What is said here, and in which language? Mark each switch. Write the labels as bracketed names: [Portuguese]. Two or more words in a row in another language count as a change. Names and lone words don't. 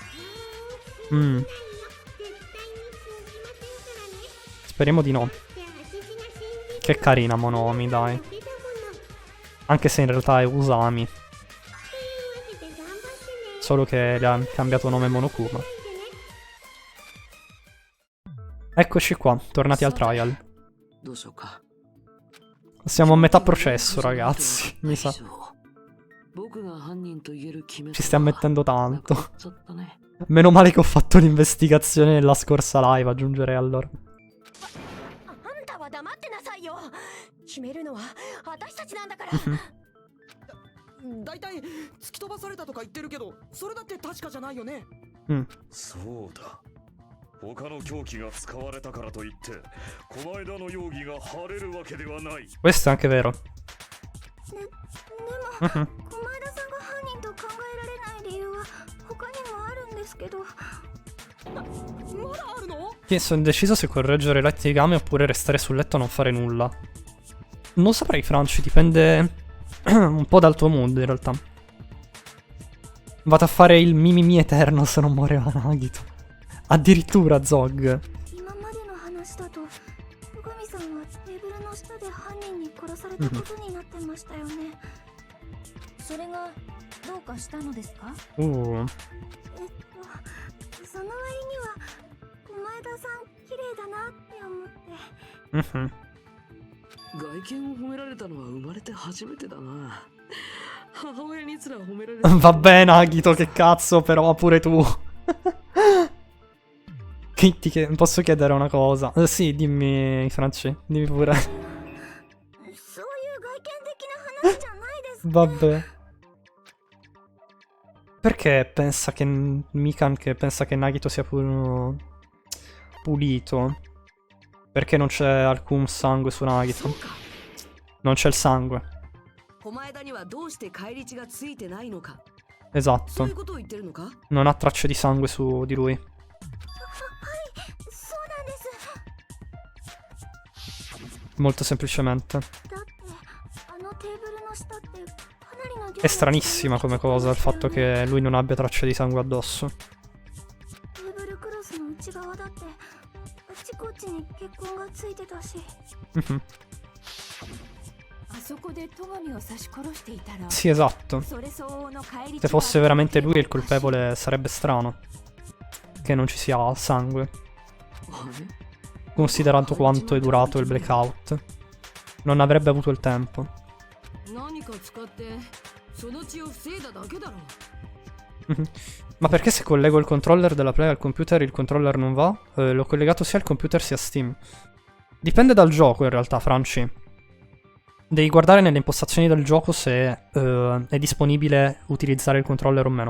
[Italian] Speriamo di no. Che carina Monomi, dai. Anche se in realtà è Usami. Solo che le ha cambiato nome Monokuma. Eccoci qua, tornati al trial. [Japanese] どうしようか。 [Italian] Siamo a metà processo, ragazzi. Mi sa. [Japanese] 僕が犯人と言える決め [Italian] Ci stiamo mettendo tanto. [Japanese] ちょっとね。 [Italian] Meno male che ho fatto l'investigazione nella scorsa live, aggiungerei allora. [Japanese] あんたは黙ってなさいよ。決めるのは私たちなんだから。だいたい突き飛ばされたとか言ってるけど、それだって確かじゃないよね。そうだ。他の凶器が使われたからといって狛枝の容疑が晴れるわけではない。 [Italian] Questo è anche vero. [Japanese] でも、狛江田さんが犯人と考えられない理由は他にもあるんですけど。まだあるの？ [Italian] Sì, sono indeciso se correggere i letti di game oppure restare sul letto e non fare nulla. Non saprei, Franci, dipende un po' dal tuo mood in realtà. Vado a fare il mimimi eterno se non muore Nagito. Addirittura Zog. [Japanese] 今までの話だと、宇神さんはテーブルの下で犯人に殺されたことになってましたよね。それがどうかしたのですか？その割には狛江田さん綺麗だなって思って。外見を褒められたのは生まれて初めてだな。母親にすら褒められ [Italian] Va bene, Nagito, che cazzo, però pure tu. Posso chiedere una cosa? Sì, dimmi, Franci, dimmi pure. [Japanese] そういう外見的な話じゃないです。 [Italian] Vabbè. Perché pensa che Mikan che pensa che Nagito sia pulito? Perché non c'è alcun sangue su Nagito? Non c'è il sangue. [Japanese] 狛江田にはどうして返り血がついてないのか。そうい [Italian] Esatto. [Japanese] うことを言ってるのか？ [Italian] Non ha tracce di sangue su di lui. [Japanese] そうなんです。 [Italian] Molto semplicemente. [Japanese] だってあのテーブルの下ってかなりの量の [Italian] È stranissima come cosa il fatto che lui non abbia tracce di sangue addosso. [Japanese] テーブルクロスの内側だってあちこちに血痕がついてたし。あそこで戸上を刺し殺していたら [Italian] Sì, esatto. [Japanese] それ相応の返り血 [Italian] Se fosse veramente lui il colpevole sarebbe strano che non ci sia sangue, [Japanese] あれ [Italian] considerato quanto è durato il blackout. Non avrebbe avuto il tempo. [Japanese] 何か使ってその血を防いだだけだろ。 [Italian] Ma perché se collego il controller della Play al computer il controller non va? L'ho collegato sia al computer sia a Steam. Dipende dal gioco in realtà, Franci. Devi guardare nelle impostazioni del gioco se è disponibile utilizzare il controller o meno.